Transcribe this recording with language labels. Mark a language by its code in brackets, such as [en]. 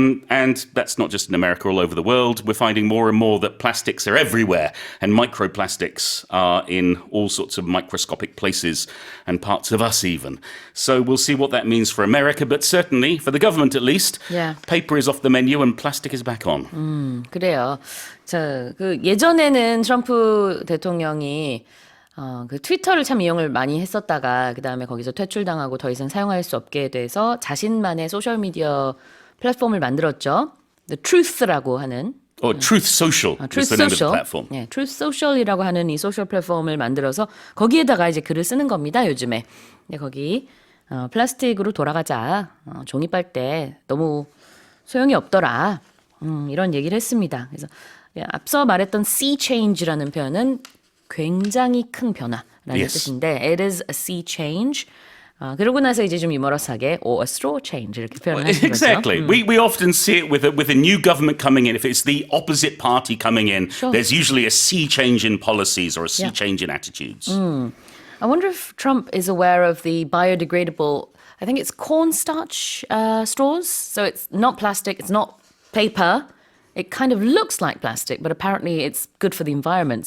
[en] And that's not just in America, all over the world. We're finding more and more that plastics are everywhere, and microplastics are in all sorts of microscopic places and parts of us even. So we'll see what that means for America, but certainly, for the government at least, Yeah. paper is off the menu and plastic is back on. [ko] 그래요. 예전에는 트럼프 대통령이 그 트위터를 참 이용을 많이 했었다가 그 다음에 거기서 퇴출당하고 더 이상 사용할 수 없게 돼서 자신만의 소셜 미디어 플랫폼을 만들었죠. The Truth라고 하는 [en] Or Truth Social is Truth the name of the Social. platform. [ko] 네, Truth Social이라고 하는 이 소셜 플랫폼을 만들어서 거기에다가 이제 글을 쓰는 겁니다. 요즘에. 근데 거기 플라스틱으로 돌아가자. 종이 빨대 너무 소용이 없더라. 이런 얘기를 했습니다. 그래서 앞서 말했던 sea change라는 표현은 굉장히 큰 변화라는 [en] Yes. [ko] 뜻인데 [en] it is a sea change. [ko] 그러고 나서 이제 좀 유머러스하게 [en] or a straw change [ko] 이렇게 표현하는 거죠. [en] Exactly. We often see it with a new government coming in. If it's the opposite party coming in, Sure. there's usually a sea change in policies or a sea Yeah. change in attitudes. I wonder if Trump is aware of the biodegradable, I think it's cornstarch straws. So it's not plastic, it's not paper. It kind of looks like plastic, but apparently it's good for the environment.